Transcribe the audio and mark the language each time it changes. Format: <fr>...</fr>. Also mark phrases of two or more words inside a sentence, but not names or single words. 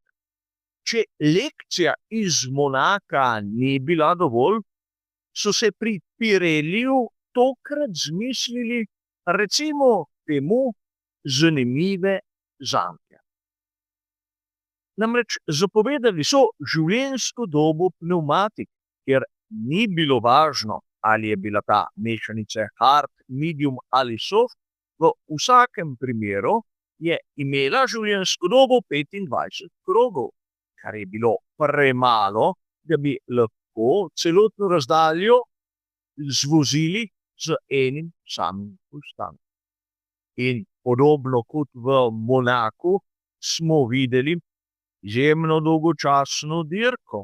<sl>Če lekcija iz Monaka ni bila dovolj, so se pri Pirelliju tokrat zmislili recimo temu zanimive zanke. Namreč zapovedali so življenjsko dobo pnevmatik, kjer ni bilo važno, ali je bila ta mešanica</sl> <en>hard, medium</en> <sl>ali soft, v vsakem primeru je imela življenjsko dobo 25 krogov, kar je bilo premalo, da bi lahko celotno razdaljo zvozili z enim samim postankom. In podobno kot v Monaku smo videli izjemno dolgočasno dirko.</sl>